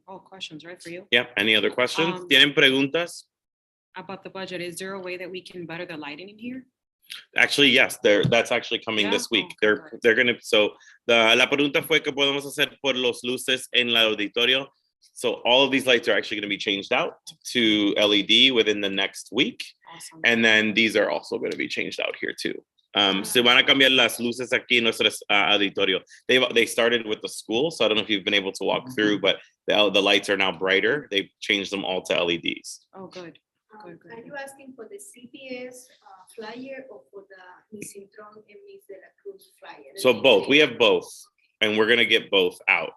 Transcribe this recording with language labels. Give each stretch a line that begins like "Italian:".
English: All questions, right, for you? Yeah, any other questions?
Spanish: ¿Tienen preguntas?
English: About the budget, is there a way that we can better the lighting in here? Actually, yes, that's actually coming Yeah? this week. Oh, They're gonna, so
Spanish: la pregunta fue que podemos hacer por los luces en el auditorio.
English: So all of these lights are actually going to be changed out to LED within the next week. Awesome. And then these are also going to be changed out here too.
Spanish: Se van a cambiar las luces aquí en nuestro auditorio.
English: They started with the school, so I don't know if you've been able to walk through, but the lights are now brighter. They've changed them all to LEDs. Oh, good. Good, good, Are good. you asking for the CPS flyer or for the Miss Intron and Miss De La Cruz flyer? So both, we have both, and we're gonna get both out.